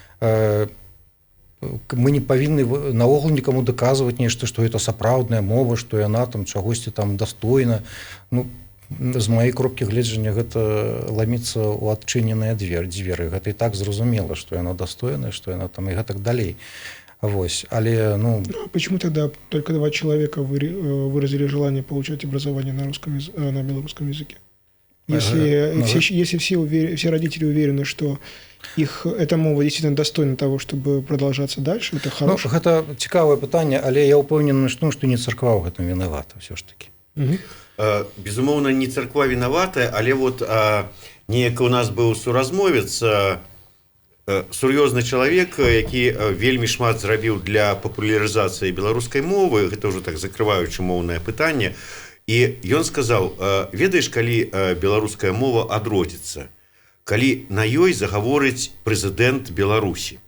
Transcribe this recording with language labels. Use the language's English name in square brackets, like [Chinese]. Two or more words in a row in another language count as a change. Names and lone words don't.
[Belarusian] Мы не павінны наогул нікому даказваць нешта, што гэта сапраўдная мова, што яна там чагосьці там дастойна. З маёй кропкі гледжання гэта ламіцца ў адчыненыя дзверы. Гэта і так зразумела, што яна дастойная, што яна там і гэтак далей. Але, [Russian] почему тогда только 2 человека выразили желание получать образование на белорусском языке? Если все родители уверены, что эта мова действительно достойна того, чтобы продолжаться дальше, это хорошо. [Belarusian] Гэта цікавае пытанне, але я ўпэўнены, што не царква ў гэтым вінавата ўсё ж такі. Безумоўна, не царква вінаватая, але неяк у нас быў суразмовец, сур'ёзны чалавек, які вельмі шмат зрабіў для папулярызацыі беларускай мовы, гэта ўжо так закрываючы моўнае пытанне, і ён сказаў, ведаеш, калі беларуская мова адродзіцца, калі на ёй загаворыць прэзідэнт Беларусі.